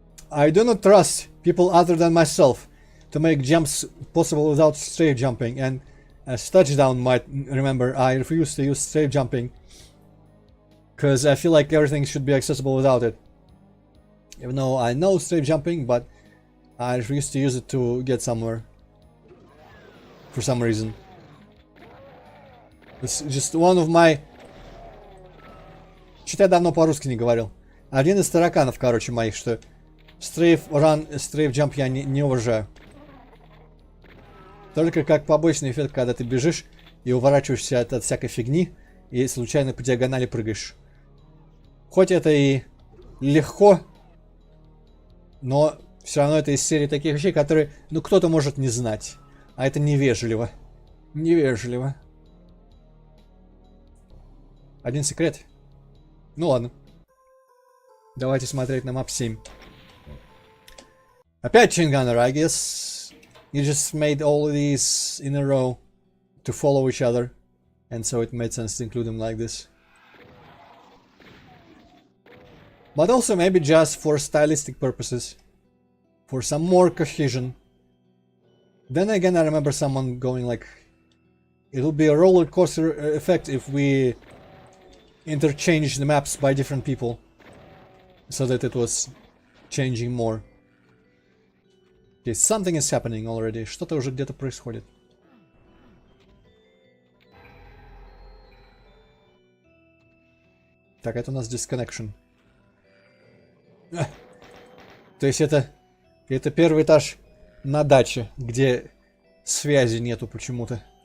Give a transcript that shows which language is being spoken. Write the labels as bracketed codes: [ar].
[en] I do not trust people other than myself to make jumps possible without strafe jumping, and as Touchdown might remember, I refuse to use strafe jumping because I feel like everything should be accessible without it. Even though I know strafe jumping, but I refuse to use it to get somewhere for some reason. It's just one of my... [ru] Что-то я давно по-русски не говорил. Один из тараканов, короче, моих, что стрейф ран, стрейф джамп я не уважаю. Только как побочный эффект, когда ты бежишь и уворачиваешься от всякой фигни и случайно по диагонали прыгаешь. Хоть это и легко, но все равно это из серии таких вещей, которые, ну, кто-то может не знать. А это невежливо. Невежливо. Один секрет. Ну ладно. Давайте смотреть на map 7. Опять [en] Chaingunner, I guess. You just made all of these in a row to follow each other. And so it made sense to include them like this. But also maybe just for stylistic purposes. For some more cohesion. Then again, I remember someone going like, it will be a roller coaster effect if we interchange the maps by different people, so that it was changing more. Okay, something is happening already. [ru] Что-то уже где-то происходит. Так, это у нас Disconnection. То есть это первый этаж на даче, где связи нету почему-то.